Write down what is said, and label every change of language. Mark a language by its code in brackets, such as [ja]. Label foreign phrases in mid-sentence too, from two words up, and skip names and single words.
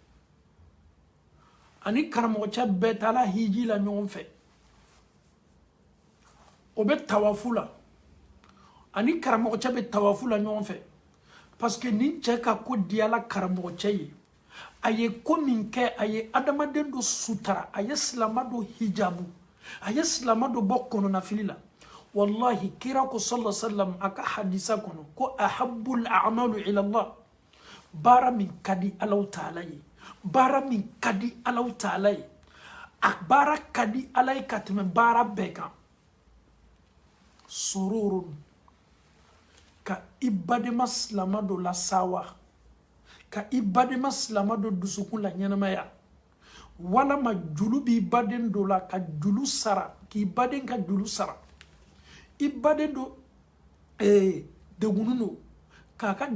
[bm] ani karamɔgɔ cɛ bɛɛ taa la hiji la ɲɔgɔn fɛ o bɛ tawafu la ani karamɔgɔ cɛ bɛ tawafu la ɲɔgɔn fɛ parce que nin cɛ ka ko diyala karamɔgɔ cɛ ye a ye ko min kɛ a ye adamaden dɔ sutara a ye silama dɔ hijabu a ye silama dɔ bɔ kɔnɔnafili la wallahi kira ko [ar] صلى الله عليه وسلم [bm] a ka hadisa kɔnɔ ko [ar] أحب الأعمال إلى الله [bm] baara min ka di Alahu Taala ye baara min ka di Alahu Taala ye a baara ka di Ala ye ka tɛmɛ baara bɛɛ kan sururun ka i badema silama dɔ lasawa ka i badema silama dɔ dusukun la ɲɛnamaya walama julu b'i baden dɔ la ka julu sara k'i baden ka julu sara i baden dɔ degunun do k'a ka